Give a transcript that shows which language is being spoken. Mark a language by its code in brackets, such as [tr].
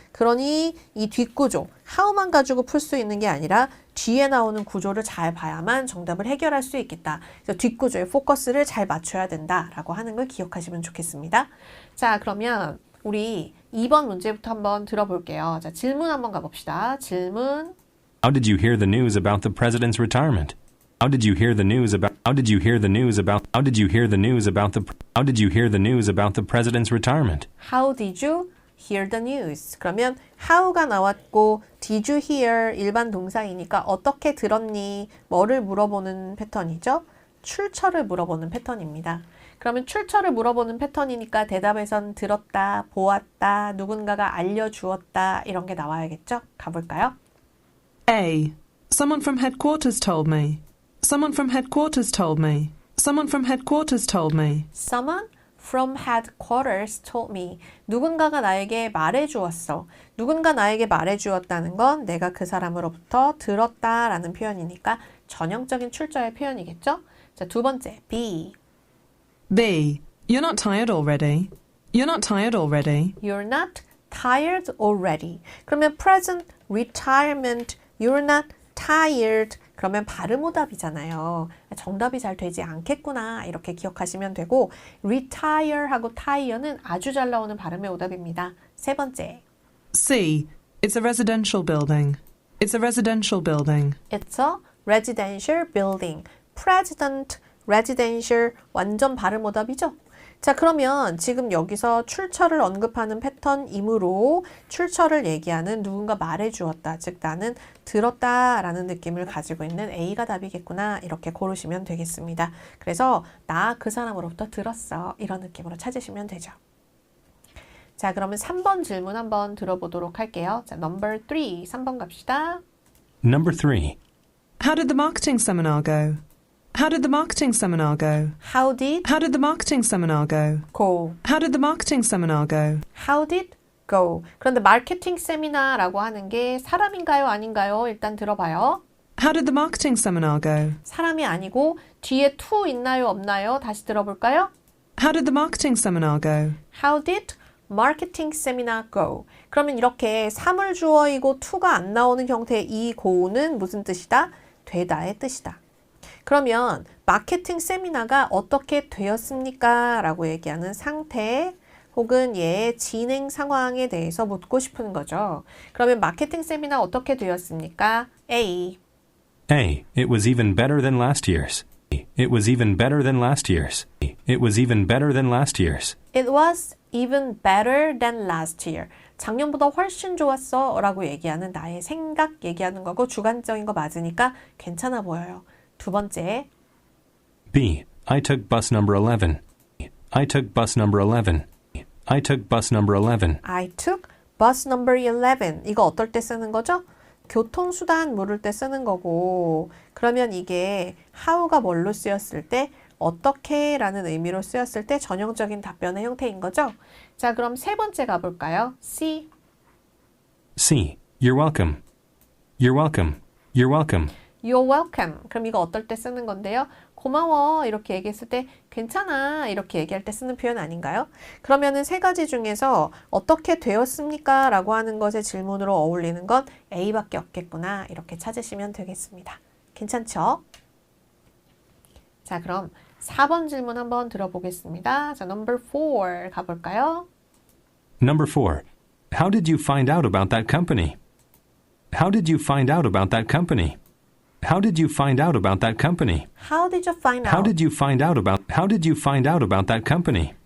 [ko] 그러니 이 뒷구조, how만 가지고 풀 수 있는 게 아니라 뒤에 나오는 구조를 잘 봐야만 정답을 해결할 수 있겠다. 그래서 뒷구조에 포커스를 잘 맞춰야 된다라고 하는 걸 기억하시면 좋겠습니다. 자, 그러면 우리 2번 문제부터 한번 들어볼게요. 자, 질문 한번 가봅시다. 질문. [en] How did you hear the news about the president's retirement? How did you hear the news about How did you hear the news about How did you hear the news about the How did you hear the news about the president's retirement? How did you hear the news? [ko] 그러면 how가 나왔고 [en] did you hear [ko] 일반 동사이니까 어떻게 들었니? 뭐를 물어보는 패턴이죠? 출처를 물어보는 패턴입니다. 그러면 출처를 물어보는 패턴이니까 대답에선 들었다, 보았다, 누군가가 알려주었다 이런 게 나와야겠죠? 가볼까요? [en] A. Someone from headquarters told me. Someone from headquarters told me. Someone from headquarters told me. Someone from headquarters told me. [ko] 누군가가 나에게 말해주었어. 누군가 나에게 말해주었다는 건 내가 그 사람으로부터 들었다라는 표현이니까 전형적인 출처의 표현이겠죠? 자, 두 번째, B. [en] B. You're not tired already. You're not tired already. You're not tired already. [ko] 그러면 [en] present retirement, you're not tired. [ko] 그러면 발음오답이잖아요. 정답이 잘 되지 않겠구나 이렇게 기억하시면 되고 retire하고 tire는 아주 잘 나오는 발음의 오답입니다. 세 번째. [en] C. It's a residential building. It's a residential building. It's a residential building. [ko] President, residential 완전 발음오답이죠. 자, 그러면 지금 여기서 출처를 언급하는 패턴이므로 출처를 얘기하는 누군가 말해주었다. 즉 나는 들었다라는 느낌을 가지고 있는 A가 답이겠구나. 이렇게 고르시면 되겠습니다. 그래서 나 그 사람으로부터 들었어. 이런 느낌으로 찾으시면 되죠. 자, 그러면 3번 질문 한번 들어보도록 할게요. 자, number 3. 3번 갑시다. [en] Number 3. How did the marketing seminar go? How did the marketing seminar go? How did How did the marketing seminar go? go? How did the marketing seminar go? How did go? [ko] 그런데 마케팅 세미나라고 하는 게 사람인가요? 아닌가요? 일단 들어봐요. [en] How did the marketing seminar go? [ko] 사람이 아니고 뒤에 to 있나요? 없나요? 다시 들어볼까요? [en] How did the marketing seminar go? How did marketing seminar go? [ko] 그러면 이렇게 사물주어이고 to가 안 나오는 형태의 이 go는 무슨 뜻이다? 되다의 뜻이다. 그러면 마케팅 세미나가 어떻게 되었습니까? 라고 얘기하는 상태 혹은 얘의 진행 상황에 대해서 묻고 싶은 거죠. 그러면 마케팅 세미나 어떻게 되었습니까? [en] A. A. It was even better than last year's. It was even better than last year's. It was even better than last year's. It was even better than last year. [ko] 작년보다 훨씬 좋았어 라고 얘기하는 나의 생각 얘기하는 거고 주관적인 거 맞으니까 괜찮아 보여요. 두 번째. [en] B. I took bus number 11. I took bus number 11. I took bus number 11. I took bus number 11. [ko] 이거 어떨 때 쓰는 거죠? 교통수단 물을 때 쓰는 거고 그러면 이게 how가 뭘로 쓰였을 때 어떻게 라는 의미로 쓰였을 때 전형적인 답변의 형태인 거죠. 자, 그럼 세 번째 가볼까요? [en] C. C. You're welcome. You're welcome. You're welcome. You're welcome. [ko] 그럼 이거 어떨 때 쓰는 건데요? 고마워 이렇게 얘기했을 때 괜찮아 이렇게 얘기할 때 쓰는 표현 아닌가요? 그러면은 세 가지 중에서 어떻게 되었습니까? 라고 하는 것의 질문으로 어울리는 건 A밖에 없겠구나 이렇게 찾으시면 되겠습니다. 괜찮죠? 자, 그럼 4번 질문 한번 들어보겠습니다. 자, number 4 가볼까요? [en] Number 4. How did you find out about that company? How did you find out about that company? How did you find out about that company? How did you find out? How did you find out about that company?